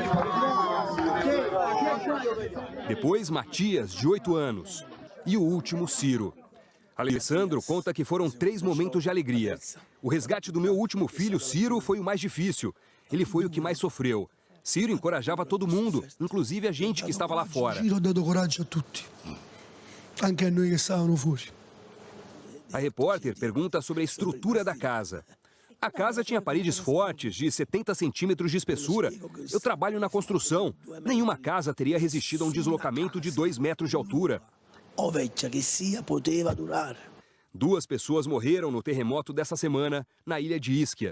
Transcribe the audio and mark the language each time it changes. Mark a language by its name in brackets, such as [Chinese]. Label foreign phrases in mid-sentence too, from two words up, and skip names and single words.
[Portuguese] Depois, Matias, de 8 anos. E o último, Ciro. Alessandro conta que foram 3 momentos de alegria. O resgate do meu último filho, Ciro, foi o mais difícil. Ele foi o que mais sofreu. Ciro encorajava todo mundo, inclusive a gente que estava lá fora. [Italian] Ciro ha dato coraggio a tutti, anche a noi che stavano fuori. [Portuguese] A repórter pergunta sobre a estrutura da casa. A casa tinha paredes fortes, de 70 centímetros de espessura. Eu trabalho na construção. Nenhuma casa teria resistido a um deslocamento de 2 metros de altura. 2 pessoas morreram no terremoto dessa semana na ilha de Ischia.